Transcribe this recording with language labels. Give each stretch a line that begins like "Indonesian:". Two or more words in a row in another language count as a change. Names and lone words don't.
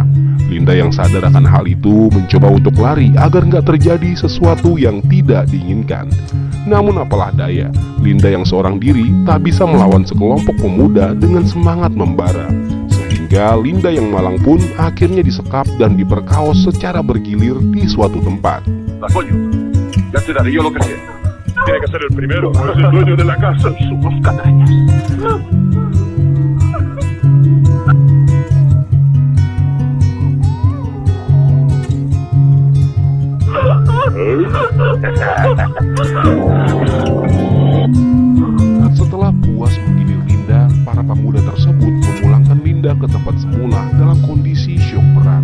Indonesian: Linda yang sadar akan hal itu mencoba untuk lari agar nggak terjadi sesuatu yang tidak diinginkan. Namun apalah daya, Linda yang seorang diri tak bisa melawan sekelompok pemuda dengan semangat membara. Sehingga Linda yang malang pun akhirnya disekap dan diperkaos secara bergilir di suatu tempat.
Spanish: La coño, ya te daré yo lo que sea. Tiene que ser el primero, no es el dueño de la casa. Somos canallas.
Indonesian: Setelah puas menggilir Linda, para pemuda tersebut memulangkan Linda ke tempat semula dalam kondisi syok berat.